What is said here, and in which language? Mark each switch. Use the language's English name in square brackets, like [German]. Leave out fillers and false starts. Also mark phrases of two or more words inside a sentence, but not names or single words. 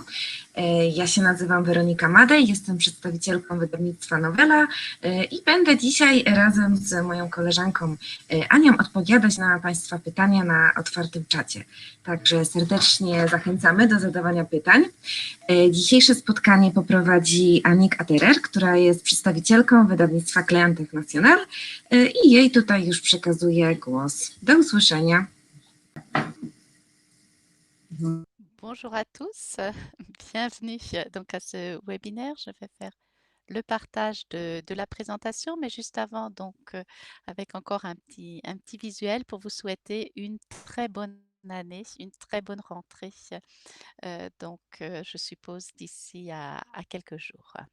[Polish] Ja się nazywam Weronika Madej, jestem przedstawicielką wydawnictwa Nowela i będę dzisiaj razem z moją koleżanką Anią odpowiadać na Państwa pytania na otwartym czacie. Także serdecznie zachęcamy do zadawania pytań. Dzisiejsze spotkanie poprowadzi Annick Atterer, która jest przedstawicielką wydawnictwa Klein International i jej tutaj już przekazuję głos. Do usłyszenia. [French] Bonjour à tous, bienvenue donc à ce webinaire. Je vais faire le partage de la présentation, mais juste avant, donc avec encore un petit visuel pour vous souhaiter une très bonne année, une très bonne rentrée, je suppose d'ici à quelques jours.